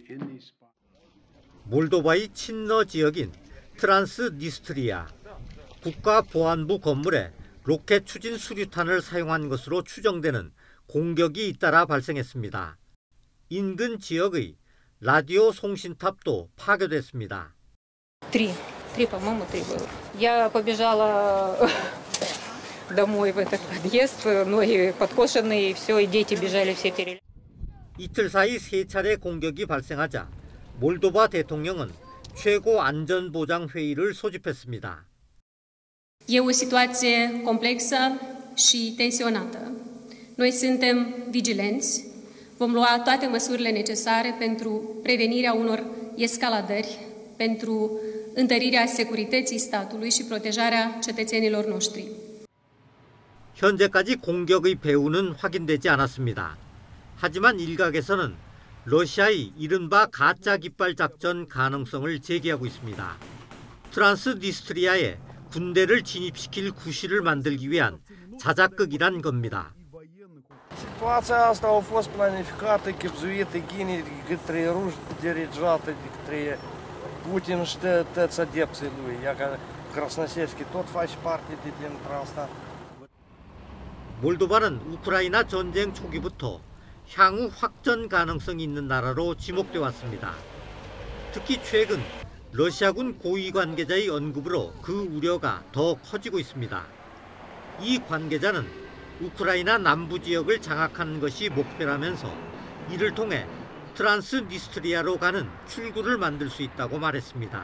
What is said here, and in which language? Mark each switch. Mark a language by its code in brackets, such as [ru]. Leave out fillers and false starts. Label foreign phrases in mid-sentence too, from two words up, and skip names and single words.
[ko] 몰도바의 친러 지역인 트란스니스트리아. 국가보안부 건물에 로켓 추진 수류탄을 사용한 것으로 추정되는 공격이 잇따라 발생했습니다. 인근 지역의 라디오 송신탑도 파괴됐습니다. [ru] Три, по-моему, три было. Я побежала домой в этот подъезд, ноги подкошенные, и все, и дети бежали все перелезли. [ko] 이틀 사이 3차례 공격이 발생하자 몰도바 대통령은 최고 안전보장 회의를 소집했습니다. [ro] E o situație complexă și tensionată. Noi suntem vigilenți, vom lua toate măsurile necesare pentru prevenirea unor escaladări, pentru întărirea securității statului și protejarea cetățenilor noștri. [ko] 현재까지 공격의 배후는 확인되지 않았습니다. 하지만 일각에서는 러시아의 이른바 가짜 깃발 작전 가능성을 제기하고 있습니다. 트란스니스트리아에 군대를 진입시킬 구실을 만들기 위한 자작극이란 겁니다. [ro] Ситуация asta a fost planificată, chibzuită, ghinii, către ruși dirigeată, către Putin și toți adepții lui. Iar Krasnoselski tot face parte dintre asta. [ko] 몰도바는 우크라이나 전쟁 초기부터 향후 확전 가능성이 있는 나라로 지목돼 왔습니다. 특히 최근 러시아군 고위 관계자의 언급으로 그 우려가 더 커지고 있습니다. 이 관계자는 우크라이나 남부 지역을 장악하는 것이 목표라면서 이를 통해 트란스니스트리아로 가는 출구를 만들 수 있다고 말했습니다.